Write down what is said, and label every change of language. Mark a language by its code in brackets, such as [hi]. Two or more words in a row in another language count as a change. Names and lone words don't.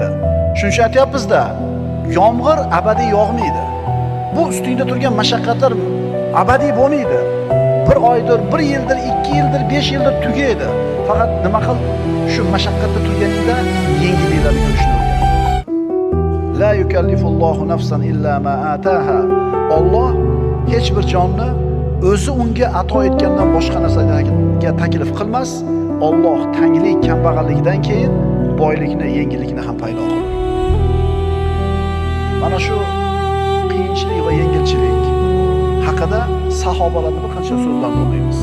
[uz] Shuncha aytyapmiz-da, yomg'ir abadiy yog'maydi. Bu ustingda turgan mashaqqatlar abadiy bo'lmaydi. 1 oydir, 1 yildir, 2 yildir, 5 yildir tugaydi. Faqat nima qil, shu mashaqqatda turganingda yengilliklarni ko'rishni o'rgan. [ar] لا يكلف الله نفسا إلا ما آتاها. [uz] Alloh hech bir jonni o'zi unga ato etgandan boshqa narsaga taklif qilmas. Alloh tanglik, kambag'allikdan keyin boylikni, yengillikni ham paydo qiladi. Mana shu qiyinchilik va yengilchilik haqida sahobalarning bir qancha so'zlarini o'qiymiz.